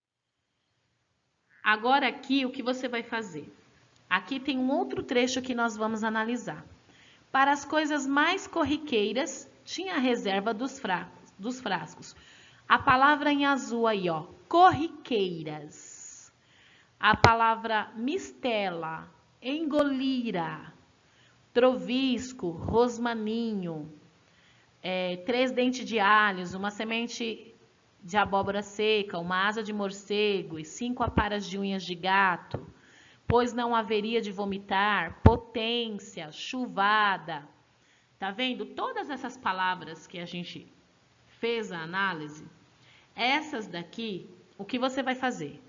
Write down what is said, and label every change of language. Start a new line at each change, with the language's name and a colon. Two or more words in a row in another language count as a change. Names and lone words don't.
Portuguese: Agora aqui, o que você vai fazer? Aqui tem um outro trecho que nós vamos analisar. Para as coisas mais corriqueiras, tinha a reserva dos frascos. A palavra em azul aí, ó, corriqueiras. A palavra mistela, engolira, trovisco, rosmaninho, 3 dentes de alhos, uma semente de abóbora seca, uma asa de morcego e 5 aparas de unhas de gato, pois não haveria de vomitar, potência, chuvada. Tá vendo? Todas essas palavras que a gente fez a análise, essas daqui, o que você vai fazer?